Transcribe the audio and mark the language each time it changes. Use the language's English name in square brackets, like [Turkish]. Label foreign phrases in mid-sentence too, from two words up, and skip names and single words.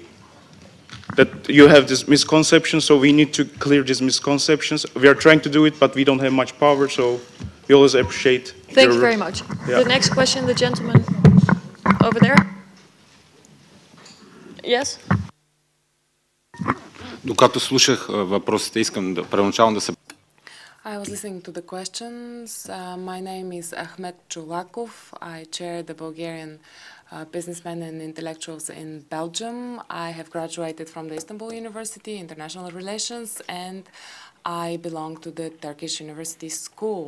[English] That you have this misconception, so we need to clear these misconceptions. We are trying to do it, but we don't have much power, so we always appreciate. Thank you very much. Yeah. The next question, the gentleman over there. Yes? [Bulgarian] Докато слушах въпросите, искам първоначално да се... [English] I was listening to the questions. My name is Ahmet Chulakov. I chair the Bulgarian businessmen and intellectuals in Belgium. I have graduated from the Istanbul University, International Relations, and I belong to the Turkish University School.